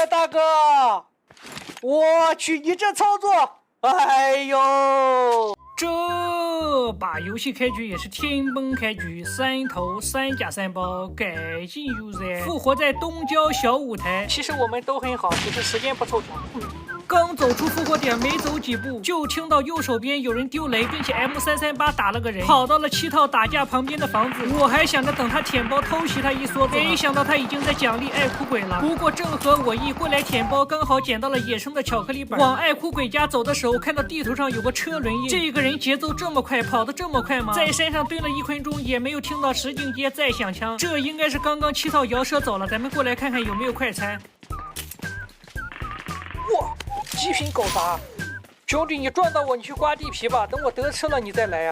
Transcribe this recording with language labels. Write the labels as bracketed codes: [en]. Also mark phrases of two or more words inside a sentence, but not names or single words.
[zh] 哥，我去，你这操作，哎呦！这把游戏开局也是天崩开局，3头3甲3包，赶紧有噻！复活在东郊小舞台，其實我們都很好，只是時間不湊巧。剛走出復活點，沒走幾步，就聽到右手邊有人丟雷，並且 M338 打了個人，跑到了7套打架旁邊的房子。我還想着等他舔包偷襲他一梭子，沒想到他已經在獎勵愛哭鬼了。不過正合我意，過來舔包，剛好撿到了野生的巧克力板。往愛哭鬼家走的時候，看到地圖上有個車輪印，這個人節奏這麼快，跑得這麼快嗎？在山上蹲了1分鐘，也沒有聽到石景街再響槍，這應該是剛剛7套搖車走了。咱們過來看看有沒有快餐。哇！極品狗雜，兄弟，你撞到我，你去刮地皮吧。等我得吃了，你再來呀。